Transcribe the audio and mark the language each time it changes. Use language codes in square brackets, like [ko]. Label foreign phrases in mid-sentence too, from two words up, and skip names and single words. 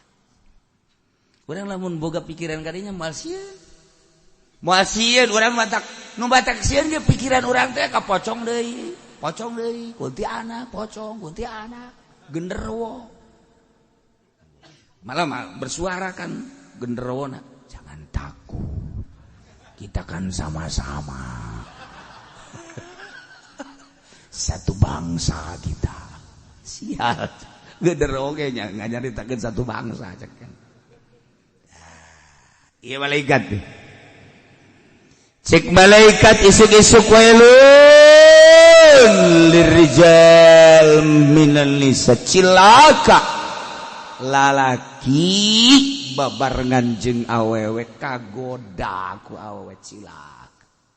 [su] Urang lamun boga pikiran kadinya moal sieun urang matak nu batak sieun ge pikiran urang teh ka pocong deui kuntianak genderuwo malah bersuara kan genderowona, [id] jangan takut kita kan sama-sama satu bangsa kita. [su] Sial genderuwo ge nyaritakeun [id] satu bangsa [su] cek kan. Ieu malaikat teh cek malaikat isuk-isuk [ar] ويل للرجال من النساء [su] cilaka lalaki babarengan jeung awewe kagoda ku awewe cilaka.